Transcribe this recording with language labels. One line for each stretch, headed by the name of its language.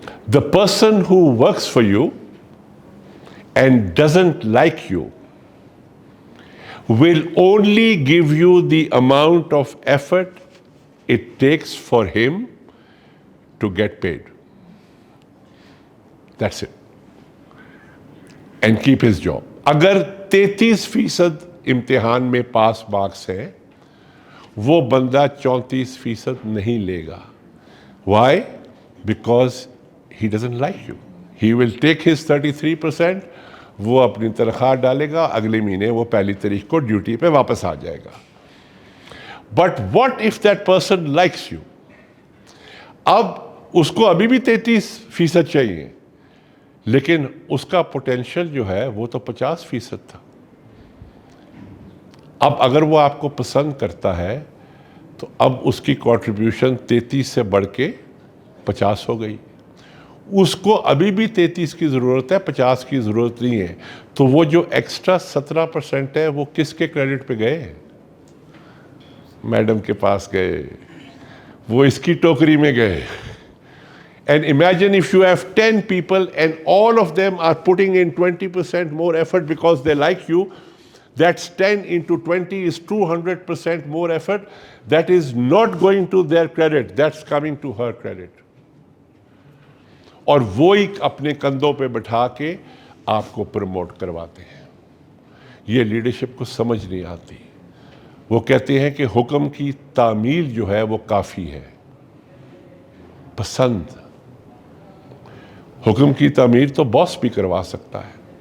English: The person who works for you and doesn't like you will only give you the amount of effort it takes for him to get paid. That's it. And keep his job.
Hindi: अगर 33% इम्तिहान में pass marks है, वो बंदा 34% नहीं लेगा।
English: Why? Because he doesn't like you. He will take his 33%,
Hindi: वो अपनी तनख्वाह डालेगा, अगले महीने वो 1 तारीख को ड्यूटी पे वापस आ जाएगा।
English: But what if that person likes you?
Hindi: अब उसको अभी भी 33% चाहिए, लेकिन उसका पोटेंशियल जो है वो तो 50% था। अब अगर वो आपको पसंद करता है तो अब उसकी कंट्रीब्यूशन 33 से बढ़ के 50 हो गई। उसको अभी भी 33 की ज़रूरत है, 50 की ज़रूरत नहीं है। तो वो जो एक्स्ट्रा 17% है वो किसके क्रेडिट पे गए? मैडम के पास गए, वो इसकी टोकरी में गए।
English: And imagine if you have 10 people and all of them are putting in 20% more effort because they like you, that's 10 into 20 is 200% more effort. That is not going to their credit, that's coming to her credit.
Hindi: और वो ही अपने कंधों पे बैठा के आपको promote करवाते हैं। ये लीडरशिप को समझ नहीं आती। वो कहते हैं कि हुक्म की तामील जो है वो काफ़ी है। पसंद, हुक्म की तामीर तो बॉस भी करवा सकता है।